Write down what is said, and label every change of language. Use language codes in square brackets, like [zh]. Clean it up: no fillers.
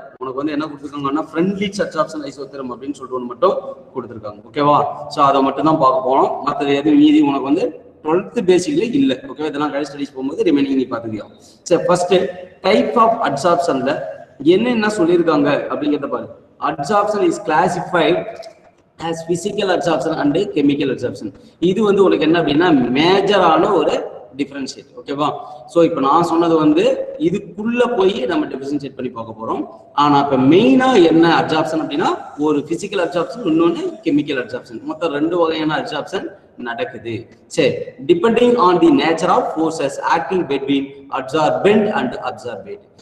[ta] உனக்கு வந்து என்ன கொடுத்துருக்காங்கன்னா ஃப்ரெண்ட்லிச் அட்சார்ப்ஷன் ஐசோதெர்ம் அப்படின்னு சொல்லிட்டு ஒன்று மட்டும் கொடுத்துருக்காங்க. ஓகேவா? ஸோ அதை மட்டும் தான் பார்க்க போனோம். மற்றது எதுவும் மீதி உனக்கு வந்து 12th பேசிக்ல இல்ல. ஓகே, இதெல்லாம் ஹையர் ஸ்டடீஸ் போகும்போது ரிமைனிங் நீ பாத்துக்கியா. சரி, ஃபர்ஸ்ட் டைப் ஆஃப் அட்சார்ப்ஷன்ல என்ன சொல்லியிருக்காங்க அப்படிங்கிறத பாரு. [en] Adsorption is classified as physical absorption and chemical absorption. [ta] இது வந்து உனக்கு என்ன அப்படின்னா மேஜரான ஒரு டிஃபரன்ஷியேட். ஓகேவா? ஸோ இப்போ நான் சொன்னது வந்து இதுக்குள்ள போய் நம்ம டிஃபரன்ஷியேட் பண்ணி பார்க்க போறோம். ஆனா இப்போ மெயினா என்ன அப்சார்ப்ஷன் அப்படின்னா, ஒரு பிசிக்கல் அப்சார்ப்ஷன், இன்னொன்னு கெமிக்கல் அப்சார்ப்ஷன். மொத்தம் 2 வகையான அப்சார்ப்ஷன் நடக்குது. சரி, [en] Depending on the nature of forces acting between absorbent and absorbate.